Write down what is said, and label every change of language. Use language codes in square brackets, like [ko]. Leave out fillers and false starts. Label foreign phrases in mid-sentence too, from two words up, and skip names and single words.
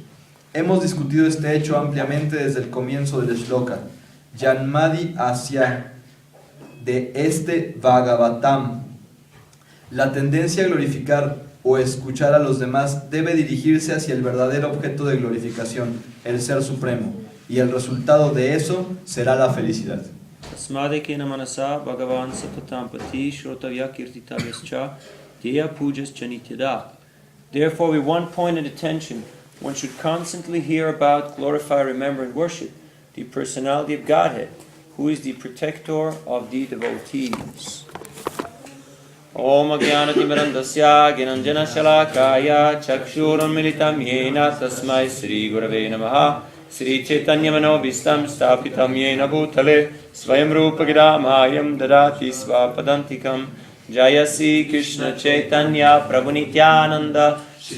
[es] Hemos discutido este hecho ampliamente desde el comienzo del shloka, [sa] जन्मादि अस्य, [es] de este Bhāgavatam. La tendencia a glorificar o escuchar a los demás debe dirigirse hacia el verdadero objeto de glorificación, el Ser Supremo, y el resultado de eso será la felicidad. [sa] तस्माद् एकेन मनसा भगवान् सात्वतां पतिः श्रोतव्यः कीर्तितव्यश् ध्येयः पूज्यश् नित्यदा. [en] Therefore, with one pointed attention, one should constantly hear about, glorify, remember, and worship the personality of Godhead, who is the protector of the devotees. [sa] ॐ अज्ञानतिमिरान्धस्य ज्ञानाञ्जन शलाकया चक्षुरुन्मीलितं येन तस्मै श्री गुरवे नमः श्री चैतन्य मनोऽभीष्टं स्थापितं येन भूतले स्वयं रूप गिरमयं ददाति स्वपदान्तिकम् जयसि कृष्ण चैतन्य प्रभु नित्यानन्द श्री